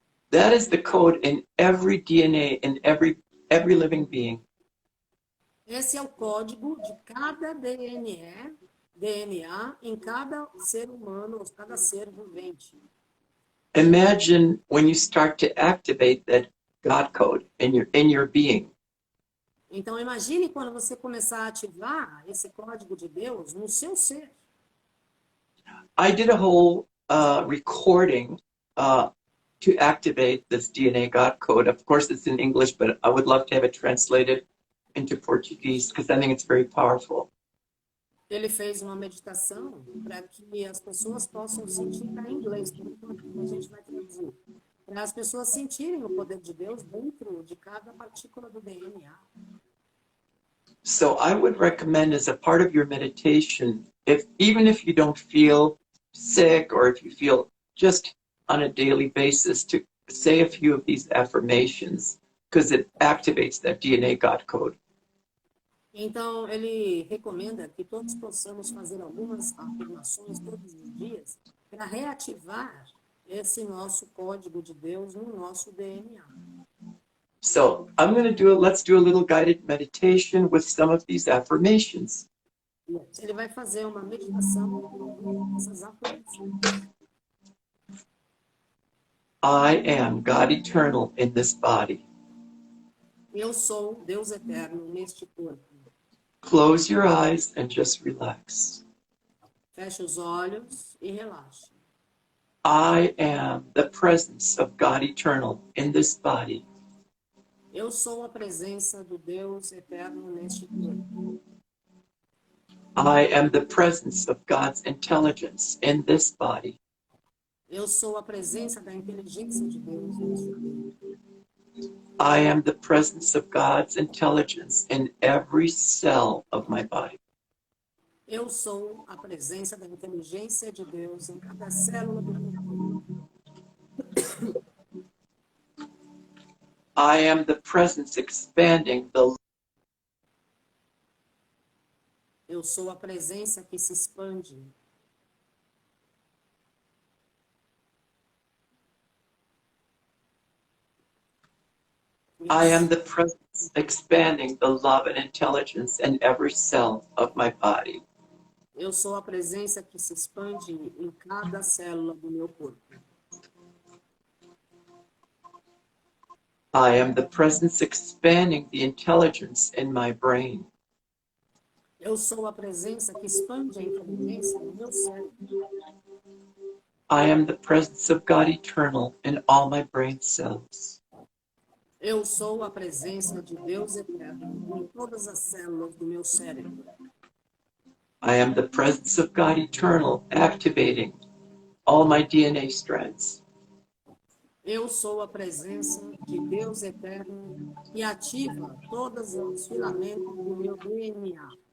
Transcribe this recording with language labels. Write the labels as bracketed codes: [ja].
[en] That is the code in every DNA, in every living being. [pt] Esse é o código de cada DNA em cada ser humano, ou cada ser vivente. [en] Imagine when you start to activate that God code in your being. [pt] Então imagine quando você começar a ativar esse código de Deus no seu ser. [en] I did a whole recording to activate this DNA God code. Of course, it's in English, but I would love to have it translated into Portuguese because I think it's very powerful. [pt] Ele fez uma meditação para que as pessoas possam sentir em inglês, a gente vai traduzir, para as pessoas sentirem o poder de Deus dentro de cada partícula do DNA. [en] So I would recommend as a part of your meditation, even if you don't feel sick or if you feel just on a daily basis, to say a few of these affirmations because it activates that DNA God code. [pt] Então, ele recomenda que todos possamos fazer algumas afirmações todos os dias para reativar esse nosso código de Deus no nosso DNA. [en] So let's do a little guided meditation with some of these affirmations. [pt] Ele vai fazer uma meditação com essas afirmações. [en] I am God eternal in this body. [pt] Eu sou Deus eterno neste corpo. [en] Close your eyes and just relax. [pt] Feche os olhos e relaxe. [en] I am the presence of God eternal in this body. [pt] Eu sou a presença do Deus eterno neste corpo. [en] I am the presence of God's intelligence in this body. [pt] Eu sou a presença da inteligência de Deus neste corpo. [en] I am the presence of God's intelligence in every cell of my body. [pt] Eu sou a presença da inteligência de Deus em cada célula do meu corpo. [en] I am the presence expanding the... [pt] Eu sou a presença que se expande. [en] I am the presence expanding the love and intelligence in every cell of my body. [pt] Eu sou a presença que se expande em cada célula do meu corpo. [en] I am the presence expanding the intelligence in my brain. [pt] Eu sou a presença que expande a inteligência no meu cérebro. [en] I am the presence of God eternal in all my brain cells. [pt] Eu sou a presença de Deus eterno em todas as células do meu cérebro. [en] I am the presence of God eternal activating all my DNA strands. [pt] Eu sou a presença de Deus eterno que ativa todos os filamentos do meu DNA.